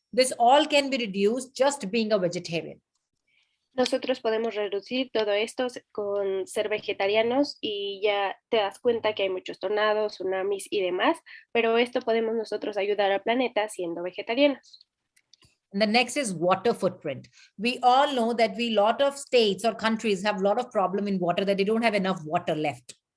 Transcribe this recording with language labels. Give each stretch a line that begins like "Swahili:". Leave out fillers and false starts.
English: This all can be reduced just being a vegetarian.
Spanish: Nosotros podemos reducir todo esto con ser vegetarianos y ya te das cuenta que hay muchos tornados, tsunamis y demás, pero esto podemos nosotros ayudar al planeta siendo vegetarianos.
English: And the next is water footprint. We all know that a lot of states or countries have a lot of problem in water, that they don't have enough water left.